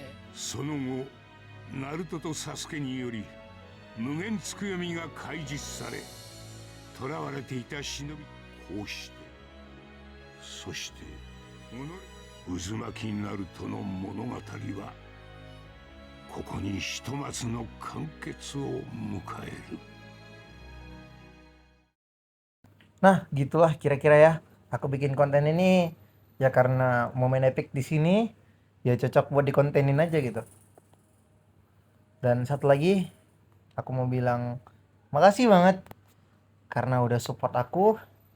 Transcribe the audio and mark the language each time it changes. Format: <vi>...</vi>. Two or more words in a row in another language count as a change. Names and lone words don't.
<ja>その後ナルトとサスケにより無限つくよみが開示され、囚われていた忍び、こうしてそして渦巻きナルトの物語はここにひとまずの完結を迎える。</ja> <id>Nah, gitulah kira-kira ya. Aku bikin konten ini ya karena momen epic di sini ya cocok buat dikontenin aja gitu. Dan satu lagi, aku mau bilang makasih banget karena udah support aku.</id>